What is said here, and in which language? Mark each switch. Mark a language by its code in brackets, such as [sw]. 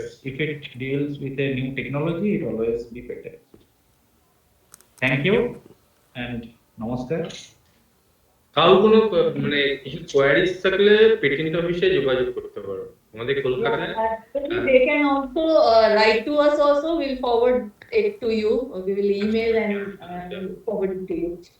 [en] If it deals with a new technology, it always be patent. Thank you and namaskar. [bn] কারো কোনো মানে queries থাকলে patent অফিসে যোগাযোগ করতে পারো আমাদের কলকাতায়। [en] Actually, they can also write to us also. We'll forward it to you. We will email and we'll forward it to you.